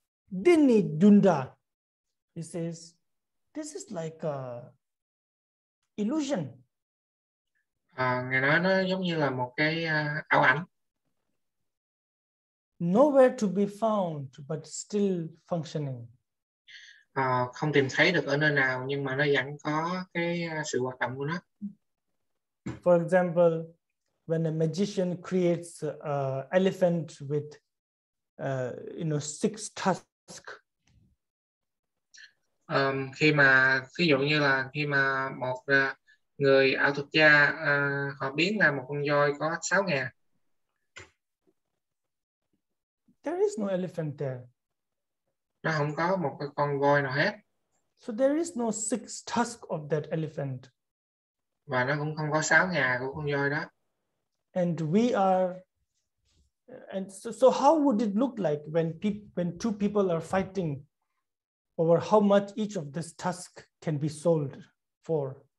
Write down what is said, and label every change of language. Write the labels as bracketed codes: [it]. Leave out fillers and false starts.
[en] Dini Dunda, he says, this is like a illusion. [vi] Ngài nói nó giống như là một cái ảo ảnh. [en] Nowhere to be found, but still functioning. [vi] Không tìm thấy được ở nơi nào, nhưng mà nó vẫn có cái sự hoạt động của nó. [en] For example, when a magician creates an elephant with, 6 tusks. [vi] Khi mà ví dụ như là khi mà một người ảo thuật gia họ biến ra một con voi có 6 ngà. [en] There is no elephant there. [vi] Nó không có một cái con voi nào hết. [en] So there is no 6 tusks of that elephant. [vi] Và nó cũng không có 6 ngà của con voi đó. [en] And we are, and so how would it look like when two people are fighting over how much each of this tusk can be sold for?